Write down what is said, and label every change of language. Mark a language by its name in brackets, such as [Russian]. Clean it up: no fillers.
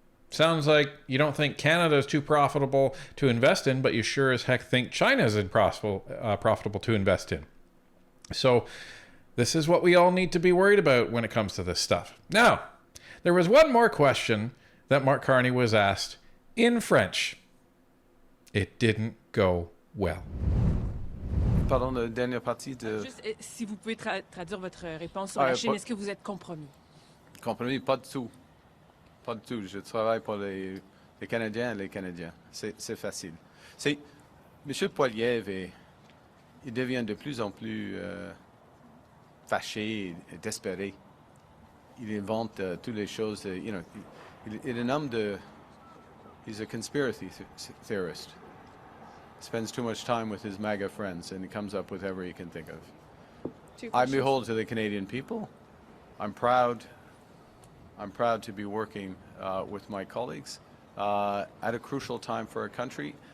[English] Sounds like you don't think Canada is too profitable to invest in, but you sure as heck think China is profitable to invest in. So this is what we all need to be worried about when it comes to this stuff. Now, there was one more question that Mark Carney was asked in French. It didn't go well. [French] Pardon, la dernière partie de... Juste, si vous pouvez traduire votre réponse sur la Chine, est-ce que vous êtes compromis? Compromis, pas du tout. Pas du tout. Je travaille pour les Canadiens et les Canadiens. C'est facile. M. Poilievre, il devient de plus en plus fâché et désespéré. Il invente toutes les choses. Il est un homme de... [English] He's a conspiracy theorist. Spends too much time with his MAGA friends, and he comes up with whatever he can think of. I'm beholden to the Canadian people. I'm proud to be working with my colleagues at a crucial time for our country.